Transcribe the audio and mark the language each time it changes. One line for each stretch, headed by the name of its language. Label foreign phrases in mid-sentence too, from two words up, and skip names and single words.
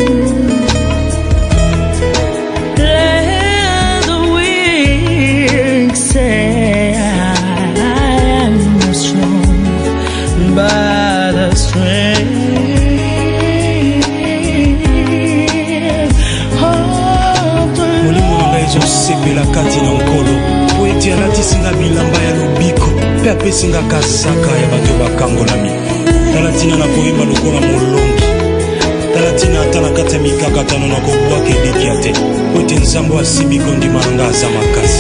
English: Let the weak say I am strong, by the strength of the Lord.
Lingala: Sepela kati na nkolo po eti alatisinga bilamba ya lobiko pe apesinga kasaka ya bato bakangolami. Talatina na koyeba lokola molongi, talatina ata na kati ya mikakatano na kobwaka elikya te po ete nzambe asibi kondima nanga aza makasi.